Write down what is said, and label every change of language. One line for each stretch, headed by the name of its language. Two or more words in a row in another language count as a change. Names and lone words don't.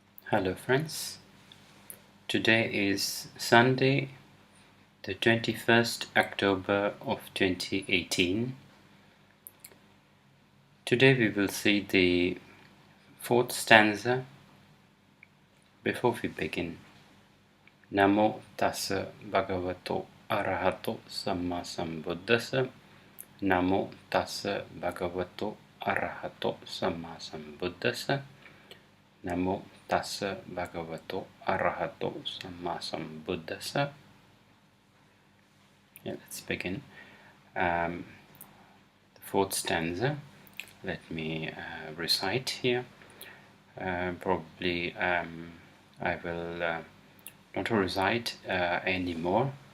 English: Hello friends, today is Sunday the 21st October of 2018. Today we will see the fourth stanza. Before we begin,
Pali: Namo tassa bhagavato arahato samma sambuddhassa. Namo tassa bhagavato arahato samma sambuddhassa. Namo tassa bhagavato arahato samma sambuddhassa.
English: Let's begin. The fourth stanza. Let me recite here. Probably I will not recite anymore.